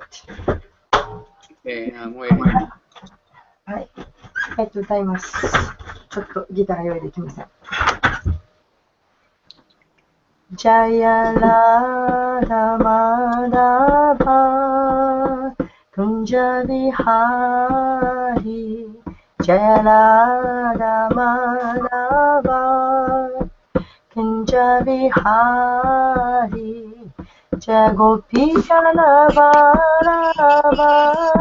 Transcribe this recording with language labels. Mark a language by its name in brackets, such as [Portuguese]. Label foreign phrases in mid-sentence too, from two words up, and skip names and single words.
[English] Okay, I'm waiting. [Japanese] はい。歌います。ちょっとギターが用意できません。 [Sanskrit] Jaya Radha Madhava Kunja Vihari Jaya Radha Madhava Kunja Vihari Jaya Gopi Jana Balava